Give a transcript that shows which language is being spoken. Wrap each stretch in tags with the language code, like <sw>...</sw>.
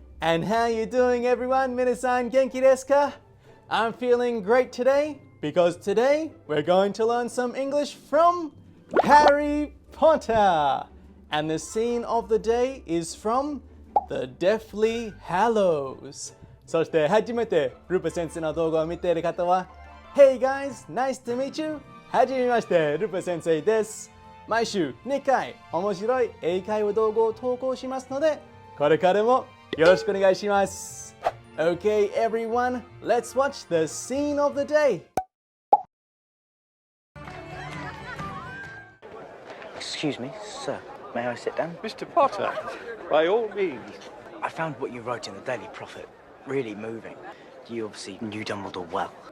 <en>And how you doing everyone?</en> <ja>Minasan genki desu ka?</ja> <en>I'm feeling great today because today we're going to learn some English from Harry Potter. And the scene of the day is from the Deathly Hallows.</en> <ja>そして初めてルパ先生の動画を見ている方は</ja> <en>Hey guys, nice to meet you.</en> <ja>はじめまして、ルパ先生です。毎週2回面白い英会話動画を投稿しますので、これからもよろしくお願いします。</ja> <en>Okay, everyone, let's watch the scene of the day. Excuse me, sir. May I sit down? Mr. Potter, by all means. I found what you wrote in the Daily Prophet really moving. You obviously knew Dumbledore well.</en>